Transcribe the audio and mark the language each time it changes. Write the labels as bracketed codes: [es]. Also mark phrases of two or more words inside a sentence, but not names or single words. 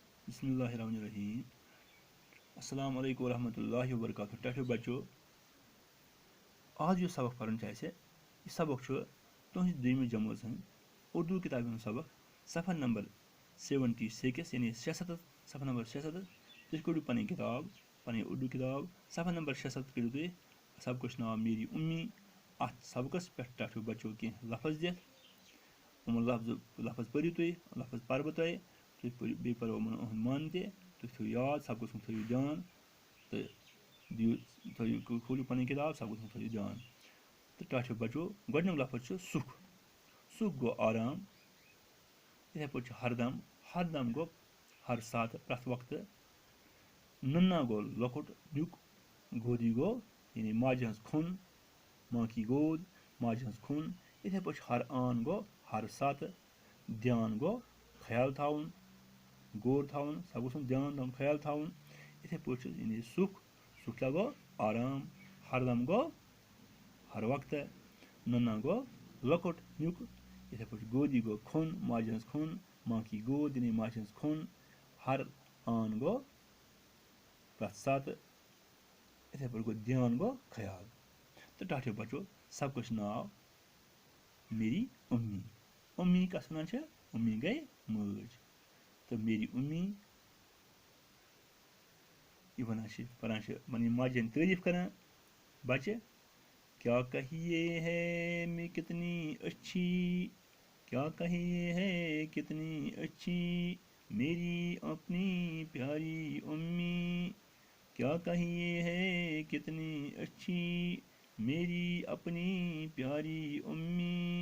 [ar] بسم اللہ الرحمن الرحیم. السلام علیکم ورحمۃ اللہ وبرکاتہ. [ks] ٹھیک بچو آج سبق پرن یہ سبق تہذ دویمہ جمٲژ ہند اردو کتاب ہند سبق صفحہ نمبر 76 یعنی 66 صفحہ نمبر 66. تھی کڑو پن کتاب پن اردو کتاب صفحہ نمبر 66 کڑو تھی سبقس ناو میری امی. ات سبقس پہ ٹھو بچو کی لفظ دِتھ لفظ پٔرِو تُہۍ لفظ پرٕ بہٕ تۄہہِ بیٚیہِ پرو یِمن اُہُنٛد معنی تہِ تُہۍ تھٲیِو یاد سبقس کُن تھٲیِو دیان تہٕ تھٲیِو کھوٗلِو پنٕنۍ کِتاب سبقس کُن تھٲیِو دیان تہٕ ٹاٹھیو بچو گۄڈنیُک لفظ چھُ سُکھ. سُکھ گوٚو آرام. یِتھَے پٲٹھۍ چھُ ہردم. ہردم گوٚو ہر ساتہٕ پرٛٮ۪تھ وقتہٕ. نُنا گوٚو لۄکُٹ نیُک. گودی گوٚو یعنی ماجہِ ہٕنٛز کھُن. [ur] ماں کی گود [ks] ماجہِ ہٕنٛز کھُن. یِتھَے پٲٹھۍ چھُ ہر آن گوٚو ہر ساتہٕ. دیان گوٚو خیال تھاوُن غور تھاوُن سبقس کُن دیان تھاوُن خیال تھاوُن. یِتھَے پٲٹھۍ چھُ یعنی سُکھ. سُکھ کیٛاہ گوٚو آرام. ہردم گوٚو ہر وقتہٕ. نُنا گوٚو لۄکُٹ نیُک. یِتھَے پٲٹھۍ گودی گوٚو کھُن ماجہِ ہٕنٛز کھُن. [ur] ماں کی گود [ks] یعنی ماجہِ ہٕنٛز کھُن. ہر آن گوٚو پرٛٮ۪تھ ساتہٕ. یِتھَے پٲٹھۍ گوٚو دیان گوٚو خیال. تہٕ ٹاٹھیو بچو سبقس چھُ ناو میری امی. امی کس ونان چھِ امی گٔے مٲج. تہٕ میری امی یہ ونان چھِ پران چھِ پننہِ ماجہِ ہٕنٛدۍ تعریٖف کران بچہِ. [ur] کیا کہیے ہے میں کتنی اچھی کیا کہیے ہے کتنی اچھی میری اپنی پیاری امی. کیا کہیے ہے کتنی اچھی میری اپنی پیاری امی.